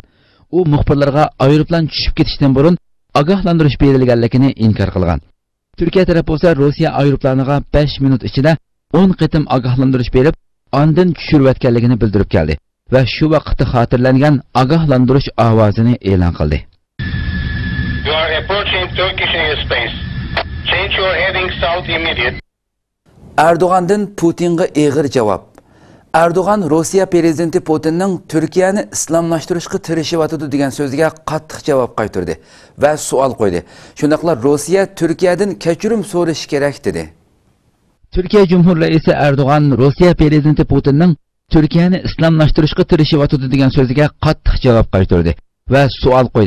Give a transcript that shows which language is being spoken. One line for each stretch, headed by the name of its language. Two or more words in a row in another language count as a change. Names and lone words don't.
Uzbek: U muxbirlarga aeroplan tushib ketishdan burun ogohlantirish berilganligini inkor qilgan. Turkiya tarafı bo'lsa Rossiya aeroplaniga 5 minut ichida 10 qitim ogohlantirish berib, ondan tushirayotganligini bildirib keldi va shu vaqtda xotirlangan ogohlantirish ovozini e'lon qildi.
English: You are approaching Turkish airspace. Change your heading south immediate.
Turkish: Erdoğan'dan Putin'ga ağır cevap.
Uzbek: Erdoğan Rossiya prezidenti Putinning Turkiyani islomlashtirishga tirishayotdi degan so'ziga qattiq javob qaytardi va savol qo'ydi. Shundaqla Rossiya Turkiyadan kechirim so'rashi kerak dedi.
Turkish: Turkiya Cumhur Raisi
Uzbek: Erdo'g'an Rossiya prezidenti Putinning Turkiyani islomlashtirishga tirishayotdi degan so'ziga qattiq javob qaytardi va savol qo'ydi.